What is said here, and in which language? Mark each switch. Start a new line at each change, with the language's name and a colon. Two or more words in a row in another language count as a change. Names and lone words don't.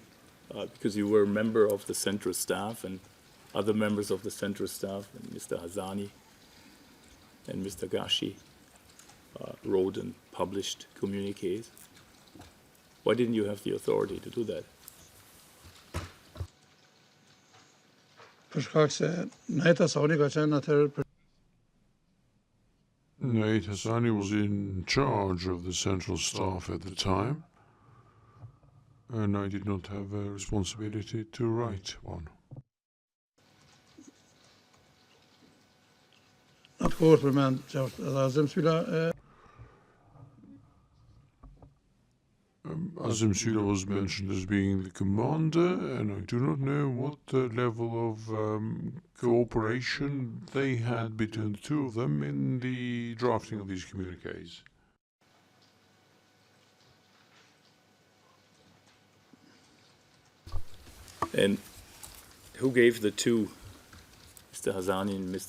English: Because you were a member of the central staff, and other members of the central staff, and Mr. Hassani and Mr. Gashi, wrote and published communiques. Why didn't you have the authority to do that?
Albanian: për shkak se Nate Thaçi ka qenë atëherë
English: Thaçi was in charge of the central staff at the time, and I did not have a responsibility to write one.
Albanian: atë kohë përmend qartë. Edhe Azem Sylla
English: Azem Sylla was mentioned as being the commander, and I do not know what level of cooperation they had between the two of them in the drafting of these communiques. And who gave the two, Mr. Hazani and Mr.